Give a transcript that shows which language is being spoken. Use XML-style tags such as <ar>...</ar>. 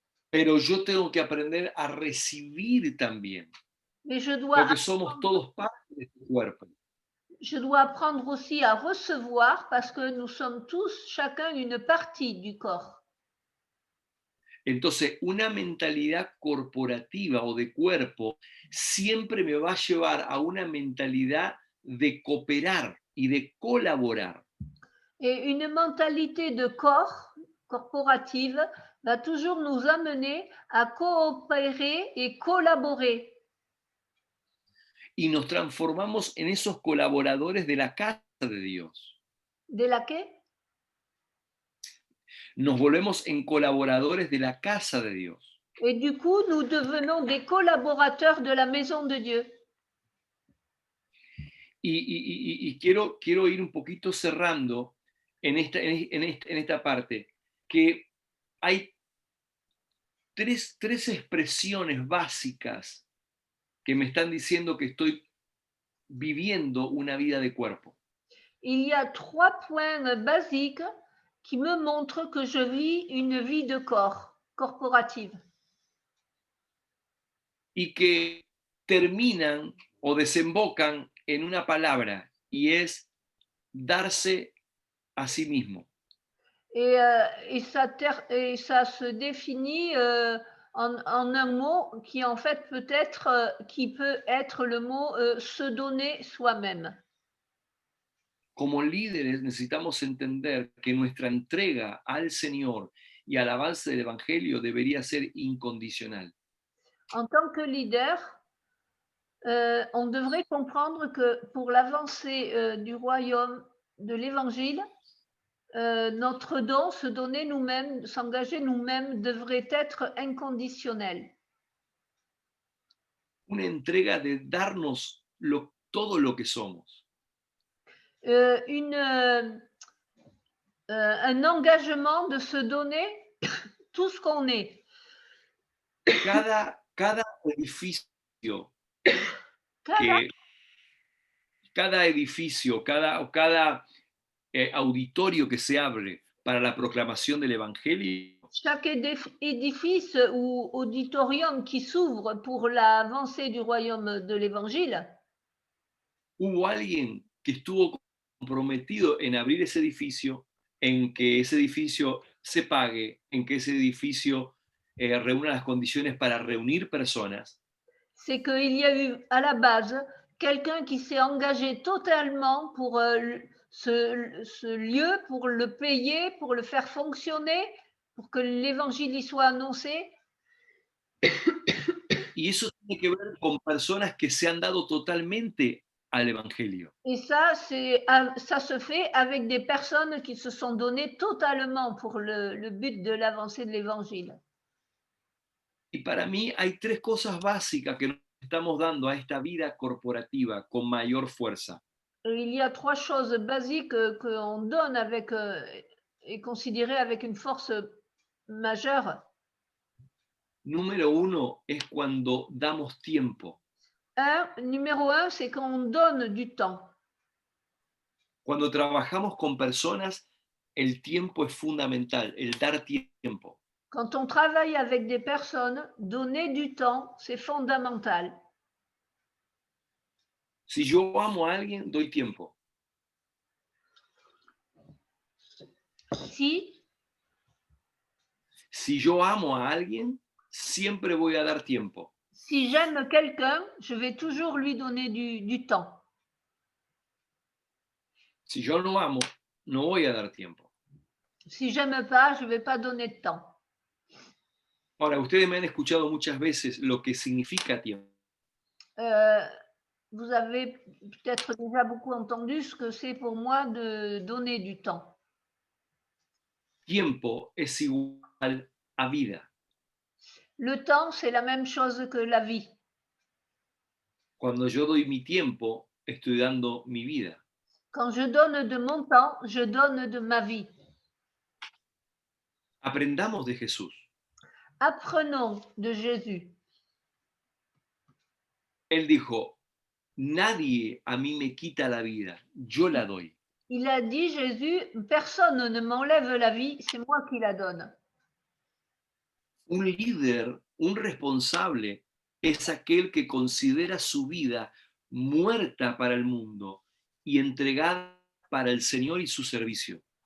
<es>pero yo tengo que aprender a recibir también,</es> <fr>mais je dois</fr> <es>porque somos todos parte de este cuerpo.</es> <fr>apprendre aussi à recevoir parce que nous sommes tous chacun une partie du corps.</fr> <es>Entonces, una mentalidad corporativa o de cuerpo siempre me va a llevar a una mentalidad de cooperar y de colaborar.</es> <fr>Et une mentalité de corps corporative va toujours nous amener à coopérer et collaborer.</fr> <es>Y nos transformamos en esos colaboradores de la casa de Dios. De la qué? Nos volvemos en colaboradores de la casa de Dios.</es> <fr>Et du coup, nous devenons des collaborateurs de la maison de Dieu.</fr> <es>Y quiero ir un poquito cerrando en esta parte, que hay tres expresiones básicas que me están diciendo que estoy viviendo una vida de cuerpo.</es> <fr>Il y a 3 points basiques qui me montrent que je vis une vie de corps, corporative.</fr> <es>Y que terminan o desembocan en una palabra, y es darse a sí mismo.</es> <fr>Et ça se définit en un mot qui en fait qui peut être le mot se donner soi-même.</fr> <es>Como líderes necesitamos entender que nuestra entrega al Señor y al avance del Evangelio debería ser incondicional.</es> <fr>En tant que leader, on devrait comprendre que pour l'avancée du royaume, de l'Évangile, notre don, se donner nous-mêmes, s'engager nous-mêmes, devrait être inconditionnel.</fr> <es>Una entrega de darnos todo lo que somos.</es> <fr>Un engagement de se donner tout ce qu'on est.</fr> <es>Cada edificio, cada edificio, cada auditorio que se abre para la proclamación del Evangelio,</es> <fr>Chaque édifice ou auditorium qui s'ouvre pour l'avancée du royaume de l'Évangile,</fr> <es>hubo alguien que estuvo comprometido en abrir ese edificio, en que ese edificio se pague, en que ese edificio reúna las condiciones para reunir personas.</es> <fr>c'est qu'il y a eu à la base quelqu'un qui s'est engagé totalement pour ce lieu, pour le payer, pour le faire fonctionner, pour que l'évangile y soit annoncé.</fr> <es>Y eso tiene que ver con personas que se han dado totalmente al Evangelio.</es> <fr>Et ça, ça se fait avec des personnes qui se sont données totalement pour le but de l'avancée de l'évangile.</fr> <es>Y para mí hay tres cosas básicas que nos estamos dando a esta vida corporativa con mayor fuerza.</es> <fr>Il y a trois choses basiques qu'on donne avec, et considérées avec une force majeure.</fr> <es>Número uno es cuando damos tiempo.</es> <fr>Numéro un, c'est qu'on donne du temps.</fr> <es>Cuando trabajamos con personas, el tiempo es fundamental, el dar tiempo.</es> <fr>Quand on travaille avec des personnes, donner du temps, c'est fondamental.</fr> <es>Si yo amo a alguien, doy tiempo. Si yo amo a alguien, siempre voy a dar tiempo.</es> <fr>Si j'aime quelqu'un, je vais toujours lui donner du temps.</fr> <es>Si yo no amo, no voy a dar tiempo.</es> <fr>Si j'aime pas, je vais pas donner de temps.</fr> <es>Ahora, ustedes me han escuchado muchas veces lo que significa tiempo.</es> <fr>Vous avez peut-être déjà beaucoup entendu ce que c'est pour moi de donner du temps.</fr> <es>Tiempo es igual a vida.</es> <fr>Le temps, c'est la même chose que la vie.</fr> <es>Cuando yo doy mi tiempo, estoy dando mi vida.</es> <fr>Quand je donne de mon temps, je donne de ma vie.</fr> <es>Aprendamos de Jesús.</es> <fr>Apprenons de Jésus.</fr> <es>Él dijo, nadie a mí me quita la vida, yo la doy.</es> <fr>Il a dit, Jésus, personne ne m'enlève la vie, c'est moi qui la donne.</fr> <es>Un líder, un responsable, es aquel que considera su vida muerta para el mundo y entregada para el Señor y su servicio.</es>